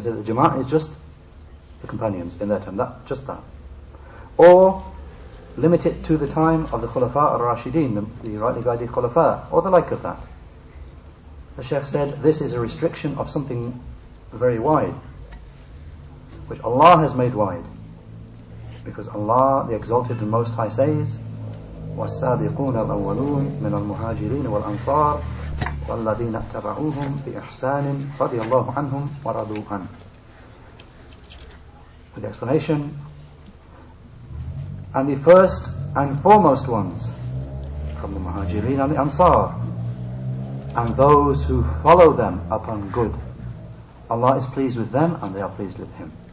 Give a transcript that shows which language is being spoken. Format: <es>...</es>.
<en>They say the Jama'ah is just the companions in their time, just that. Or limit it to the time of the Khulafa al-Rashideen, the rightly guided Khulafa, or the like of that. The Shaykh said this is a restriction of something very wide, which Allah has made wide. Because Allah, the Exalted and Most High, says,</en> <ar>وَالسَّابِقُونَ الْأَوَّلُونَ مِنَ الْمُهَاجِرِينَ وَالْأَنصَارِ وَالَّذِينَ اتَّبَعُوهُمْ بِإِحْسَانٍ رَضِيَ اللَّهُ عَنْهُمْ وَرَضُوا عَنْهُ.</ar> <en>With the explanation, and the first and foremost ones from the Muhajirin and the Ansar, and those who follow them upon good, Allah is pleased with them and they are pleased with Him.</en>